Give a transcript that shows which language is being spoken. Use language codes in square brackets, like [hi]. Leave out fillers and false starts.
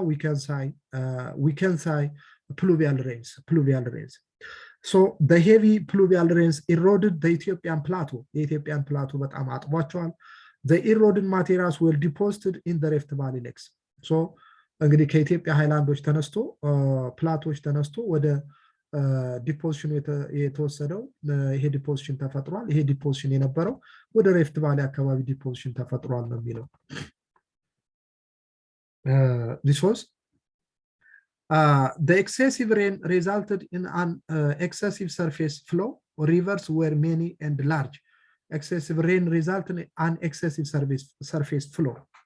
[en] We can say pluvial rains. So the heavy pluvial rains eroded the Ethiopian plateau. The Ethiopian plateau [am] በጣም አጥቧቸዋል. [en] The eroded materials were deposited in the Rift Valley lakes. [am] So እንግዲህ ከኢትዮጵያ ሃይላንዶች ተነስቶ ፕላቶች ተነስቶ ወደ ዲፖዚሽን የተወሰደው ይሄ ዲፖዚሽን ተፈጥሯል። ይሄ ዲፖዚሽን የነበረው ወደ ሪፍት ቫሊ አካባቢ ዲፖዚሽን ተፈጥሯል ነው የሚለው። [en] This was the excessive rain resulted in an excessive surface flow. Rivers were many and large. Excessive rain resulted in an excessive surface flow.